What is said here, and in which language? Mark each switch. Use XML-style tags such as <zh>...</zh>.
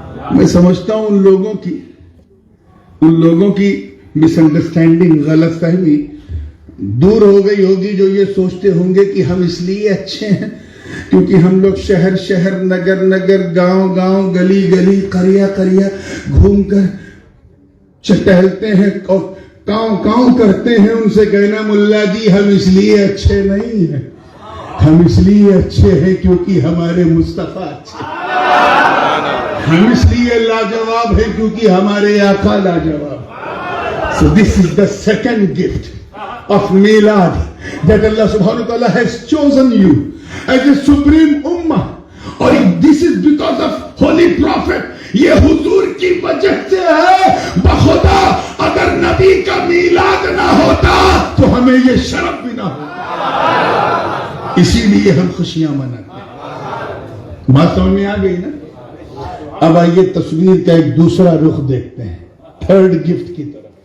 <ur>میں سمجھتا ہوں ان لوگوں کی مس انڈرسٹینڈنگ، غلط فہمی دور ہو گئی ہوگی جو یہ سوچتے ہوں گے کہ ہم اس لیے اچھے ہیں کیونکہ ہم لوگ شہر شہر، نگر نگر، گاؤں گاؤں، گلی گلی، قریہ قریہ گھوم کر ٹہلتے ہیں اور کاؤں کاؤں کرتے ہیں. ان سے کہنا ملا جی ہم اس لیے اچھے نہیں ہیں، ہم اس لیے اچھے ہیں کیونکہ ہمارے مصطفیٰ اچھے ہیں. ہم اس لیے لاجواب ہیں کیونکہ ہمارے آقا لاجواب.</ur> <en>So this is the second gift of Milad that Allah subhanahu wa ta'ala has chosen you as a supreme ummah. اور this is because of holy prophet.</en> <ur>یہ حضور کی وجہ سے ہے. بخدا اگر نبی کا میلاد نہ ہوتا تو ہمیں یہ شرف بھی نہ ہوتا. اسی لیے ہم خوشیاں مناتے ہیں. بات سمجھ میں آ گئی نا؟ اب آئیے تصویر کا ایک دوسرا رخ دیکھتے ہیں، تھرڈ گفٹ کی طرف.</ur>